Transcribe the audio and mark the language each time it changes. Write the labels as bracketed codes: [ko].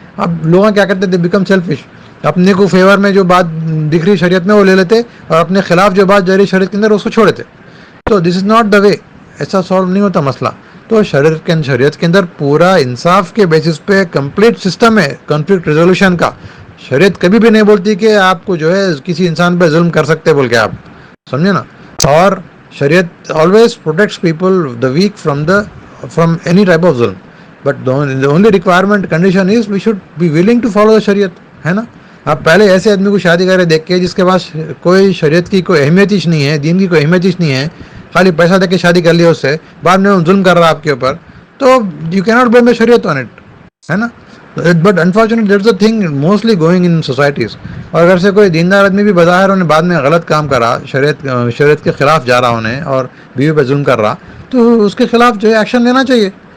[ur] اب لوگ کیا کرتے تھے, [en] become selfish, [ur] اپنے کو فیور میں جو بات دکھ رہی شریعت میں وہ لے لیتے, اور اپنے خلاف جو بات جا رہی شریعت کے اندر اس کو چھوڑ دیتے. تو [en] this is not the way, [ur] ایسا سالو نہیں ہوتا مسئلہ. تو شریعت کے اندر پورا انصاف کے بیسس پہ کمپلیٹ سسٹم ہے کنفلکٹ ریزولوشن کا. شریعت کبھی بھی نہیں بولتی کہ آپ کو جو ہے کسی انسان پہ ظلم کر سکتے بول کے, آپ سمجھے نا. [en] اور شریعت always protects people the weak from any type of ظلم, but the only requirement condition is we should be willing to follow the شریعت, [ur] ہے نا. آپ پہلے ایسے آدمی کو شادی کرے دیکھ کے جس کے پاس کوئی شریعت کی کوئی اہمیت ہی نہیں ہے, دین کی کوئی اہمیت ہی نہیں ہے, خالی پیسہ دے کے شادی کر لیا اس سے, بعد میں ظلم کر رہا آپ کے اوپر, تو [en] you can not blame the شریعت on it, [ur] ہے نا. [en] But unfortunate that's the thing mostly going in societies. [ur] اور اگر سے کوئی دیندار آدمی بھی بظاہر انہیں بعد میں غلط کام کرا, شریعت کے خلاف جا رہا انہیں اور بیوی پہ ظلم کر رہا, تو اس کے خلاف جو ہے ایکشن لینا چاہیے.